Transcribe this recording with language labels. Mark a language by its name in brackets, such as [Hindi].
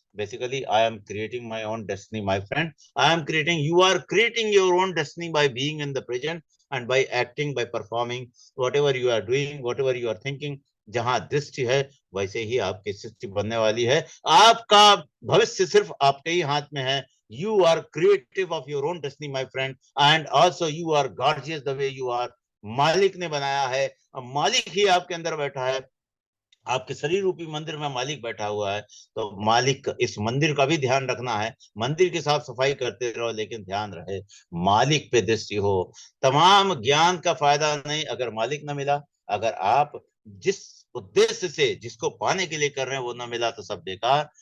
[English] Basically I am creating my own destiny my friend. I am creating, you are creating your own destiny by being in the present and by acting, by performing whatever you are doing, whatever you are thinking। [Hindi] जहां दृष्टि है वैसे ही आपकी सृष्टि बनने वाली है। आपका भविष्य सिर्फ आपके ही हाथ में है। [English] You are creative of your own destiny, my friend, and also you are gorgeous the way you are। [Hindi] मालिक ने बनाया है, अब मालिक ही आपके अंदर बैठा है, आपके शरीर रूपी मंदिर में मालिक बैठा हुआ है। तो मालिक, इस मंदिर का भी ध्यान रखना है। मंदिर की साफ सफाई करते रहो, लेकिन ध्यान रहे मालिक पे दृष्टि हो। तमाम ज्ञान का फायदा नहीं अगर मालिक न मिला। अगर आप जिस उद्देश्य से जिसको पाने के लिए कर रहे हैं वो न मिला तो सब बेकार।